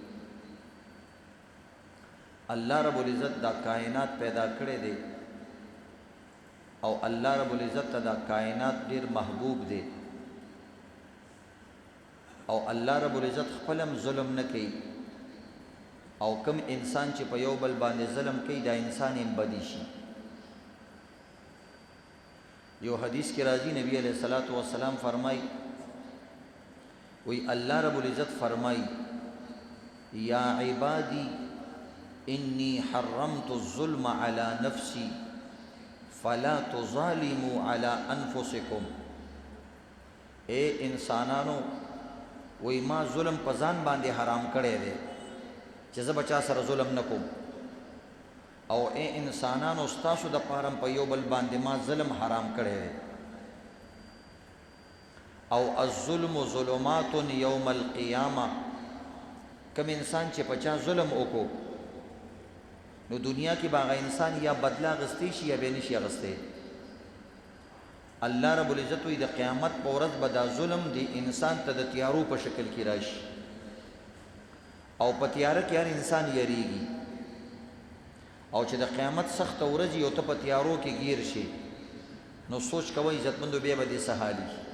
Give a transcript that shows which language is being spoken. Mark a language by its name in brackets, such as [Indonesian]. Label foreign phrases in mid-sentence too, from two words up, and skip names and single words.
[Pashto] الله رب العزت دا کائنات پیدا کړی دی او الله رب العزت ته دا کائنات ډیر محبوب دی او الله رب العزت خپلم ظلم نه کوي او کم انسان چې په یو بل باندې ظلم کوي دا انسان هم بدی شي. یو حدیث کې راځي نبی [Arabic] علیہ الصلوۃ والسلام [Pashto] فرمای وی الله رب العزت فرمای [Arabic] یا عبادی انی حرمت الظلم علی نفسی فلا تظالموا علی انفسکم. [Pashto] اے انسانانو وی ما ظلم په ځان باندې حرام کړی دی چې زه بچا سره ظلم نکوم، او اے انسانانو ستاسو د پاره په یو بل باندې ما ظلم حرام کړی دی. او [Arabic] الظلم ظلمات یوم القیامه، [Pashto] کم انسان چې پچا ظلم وکړو نو دنیا کې باغ انسان یا بدلا غستی شي یا به نشي غسته. الله رب العزت وی د قیامت په ورځ به دا ظلم دی انسان ته د تیارو په شکل کې راشي او په تیاره کې هر انسان یریږي، او چې د قیامت سخت ورځ یو ته په تیارو کې گیر شي نو سوچ کوئ عزتمندو بیا به دې څه حالي.